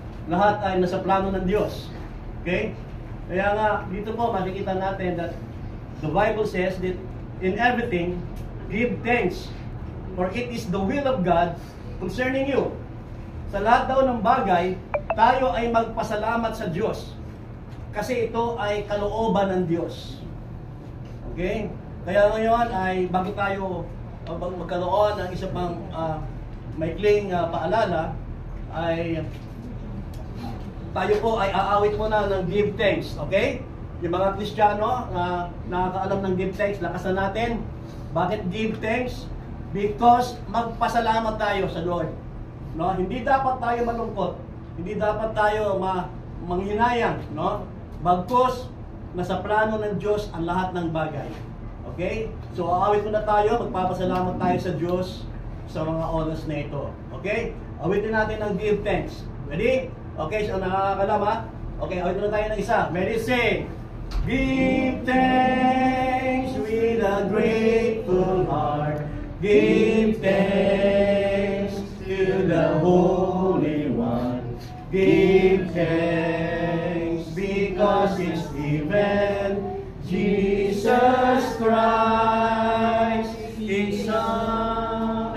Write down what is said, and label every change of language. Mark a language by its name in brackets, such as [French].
[Filipino] Lahat ay nasa plano ng Diyos. Okay? Kaya nga, dito po makikita natin [English] that the Bible says that in everything, give thanks, for it is the will of God concerning you. [Filipino] Sa lahat daw ng bagay, tayo ay magpasalamat sa Diyos. Kasi ito ay kalooban ng Diyos. Okay? Kaya ngayon ay bago tayo magkaroon ng isa pang maikling paalala, ay tayo po ay aawit muna ng give thanks, okay? Yung mga Kristiyano na nakakaalam ng give thanks, lakasan natin. Bakit give thanks? Because magpasalamat tayo sa Lord. No? Hindi dapat tayo malungkot, hindi dapat tayo manghinayang, no? Bagkus nasa plano ng Diyos ang lahat ng bagay. Okay? So, aawit muna tayo. Magpapasalamat tayo sa Diyos sa mga oras na ito. Okay? Awitin natin ang give thanks. Ready? Okay, so nakakalam ha? Okay, awit muna tayo ng isa. [English] Ready? Sing! Give thanks with a grateful heart. Give thanks to the Holy One. Give thanks because it's given Jesus Christ, His Son.